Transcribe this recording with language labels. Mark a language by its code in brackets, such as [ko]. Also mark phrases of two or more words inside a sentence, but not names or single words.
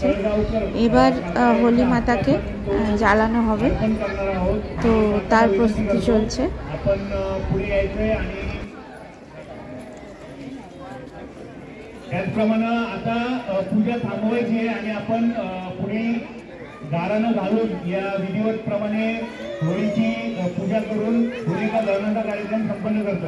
[bn] এবার হোলি মাতাকে জ্বালানো হবে, তো তার প্রস্তুতি চলছে। [mr] त्याचप्रमाणे आता पूजा थांबवायची आहे आणि आपण पुढे गारानं घालून या विधिवत प्रमाणे होळीची पूजा करून होलिका दहनाचा कार्यक्रम संपन्न करतोय।